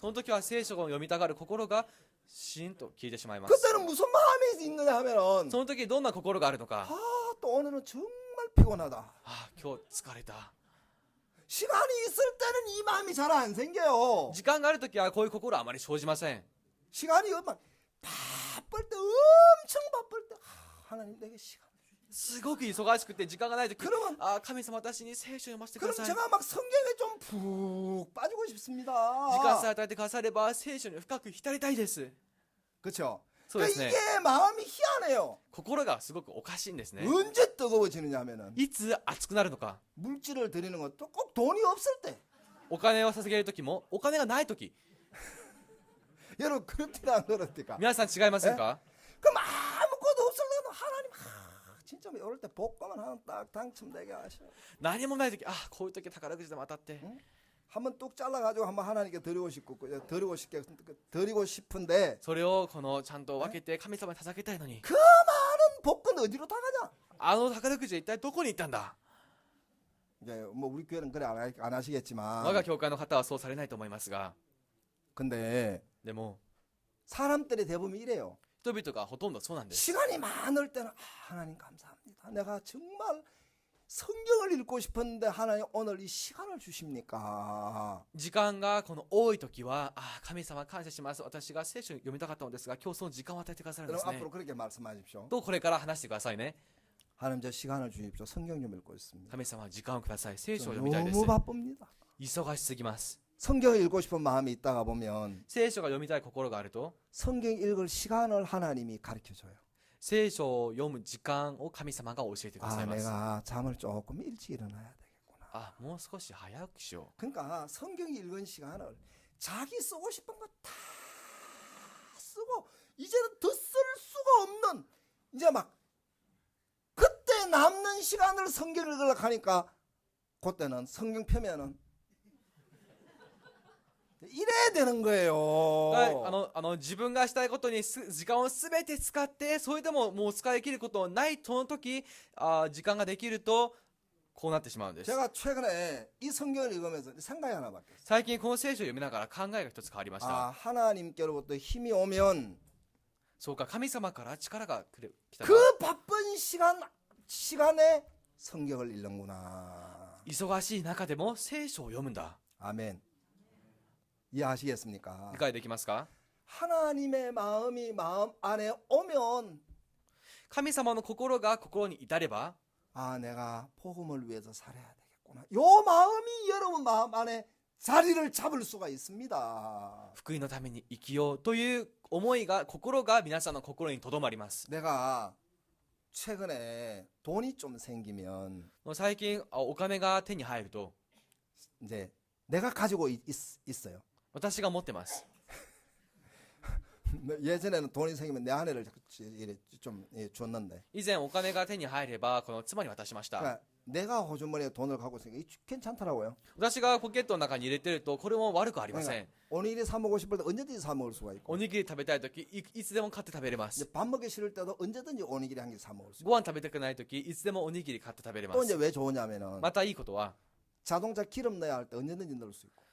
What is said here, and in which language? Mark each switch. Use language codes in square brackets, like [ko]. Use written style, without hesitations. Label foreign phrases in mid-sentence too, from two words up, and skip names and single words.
[ja] その時は聖書を読みたがる心がシーンと消えてしまいます。 [ko] 그때는 무슨 마음이 있느냐 하면은 [ja] その時どんな心があるのか、 [ko] 또 오늘은 정말 피곤하다. [ja] 今日疲れた。 [ko] 시간이 있을 때는 이 마음이 잘 안 생겨요. [ja] 時間がある時はこういう心はあまり生じません。 [ko] 시간이 막 바쁠 때 엄청 바쁠 때 하나님 내게 시간. [ja] すごく忙しくて時間がない時、 [ko] 그러면 [ja] 神様私に聖書を読ませてく [ko] 그럼 [ja] ださい。 [ko] 제가 막 성경에 좀 푹 빠지고 싶습니다. [ja] 時間さえ与えてくだされば聖書に深く浸りたいです。 [ko] 그렇죠. [ja] そうですね。 [ko] 이게 마음이 희한해요. [ja] 心がすごくおかしいんですね。 [ko] 언제 뜨거워지느냐 하면은 [ja] いつ熱くなるのか。 [ko] 물질을 드리는 것도 꼭 돈이 없을 때. [ja] お金を捧げる時もお金がない時。 [ko] 여러분 그렇지가 안 그렇습니까? [ja] 皆さん違いませんか？ [ko] 그럼 아무것도 없을 때는 하나님 진짜 이럴 때 복권을 하나 딱 당첨되게 하셔. [ja] 何もない時、こういう時宝くじでも当たって、 [ko] 한번 뚝 잘라가지고 한번 하나님께 드리고 싶은데 [ja] それをこのちゃんと分けて神様に捧げたいのに、 [ko] 그 많은 복권 어디로 다 가냐? [ja] あの宝くじは一体どこに行ったんだ？ [ko] 이제 뭐 우리 교회는 그래 안 하시겠지만 [ja] 我が教会の方はそうされないと思いますが、 [ko] 근데 [ja] でも [ko] 사람들이 대부분 이래요. [ja] 人々がほとんどそうなんです。 [ko] 시간이 많을 때는 하나님 감사합니다. 내가 정말 성경을 읽고 싶었는데 하나님 오늘 이 시간을 주십니까? [ja] 時間がこの多い時は、神様感謝します。私が聖書を読みたかったのですが、今日その時間を与えてくださるんです [ko] 여러분 [ja] ね [ko] 앞으로 。 그렇게 말씀하십시오. [ja] と、これから話してくださいね。 [ko] 하나님 저 시간을 주십시오. 성경 좀 읽고 있습니다. [ja] 神様、時間をください。聖書を [ko] 저 [ja] 読みたいです。 [ko] 너무 바쁩니다. [ja] 忙しすぎます。 [ko] 성경을 읽고 싶은 마음이 있다가 보면 [ja] 聖書が読みたい心があると、 [ko] 성경 읽을 시간을 하나님이 가르쳐 줘요. [ja] 聖書を読む時間を神様が教えてくださいます。 [ko] 내가 잠을 조금 일찍 일어나야 되겠구나. [ja] もう少し早起きしよ [ko] 그러니까 성경 읽은 시간을 자기 쓰고 싶은 거 다 쓰고 이제는 더 쓸 수가 없는 이제 막 그때 남는 시간을 성경 읽으려고 하니까 그때는 성경 펴면은 이래야 되는 [ja] う。 [ko] 거예요. [ja] 自分がしたいことに時間をすべて使って、それでももう使い切ることないその時、時間ができるとこうなってしまうんです。 [ko] 제가 최근에 이 성경을 읽으면서 생각이 하나 바뀌었어요. [ja] 最近この聖書を読みながら考えが一つ変わりました。 [ko] 하나님께로부터 힘이 오면 [ja] そうか、神様から力が来たら [ko] 그 바쁜 시간에 성경을 읽는구나. [ja] 忙しい中でも聖書を読むんだ。 [ko] 아멘. 이해하시겠습니까? [ja] 理解できますか？ [ko] 하나님의 마음이 마음 안에 오면 [ja] 神様の心が心に至れば、 [ko] 내가 복음을 위해서 살아야 되겠구나. 요 마음이 여러분 마음 안에 자리를 잡을 수가 있습니다. [ja] 福音のために生きようという思いが、心が皆さんの心にとどまります。 [ko] 내가 최근에 돈이 좀 생기면 [ja] もう最近お金が手に入ると、 [ko] 이제 내가 가지고 있어요. [ja] 私が持ってます。 [ko] 예전에는 돈이 생기면 내 아내를 좀 줬는데 [ja] 以前お金が手に入ればこの妻に渡しました。 [ko] 그러니까 내가 호주머니에 돈을 갖고 있으니까 괜찮더라고요. [ja] 私がポケットの中に入れてるとこれも悪くありません。 [ko] 오늘이 사 먹고 싶을 때 언제든지 사 먹을 수가 있고 [ja] おにぎり食べたい時いつでも買って食べれま [ko] 이제 [ja] す。 [ko] 밥 먹기 싫을 때도 언제든지 오니기리 한 개 사 먹을 수 있고 [ja] ご飯食べたくない時いつでもおにぎり買って食べれま [ko] 또 이제 [ja] す。 [ko] 왜 좋으냐면은 [ja] またいいことは、 [ko] 자동차 기름 넣어야 할 때 언제든지 넣을 수 있고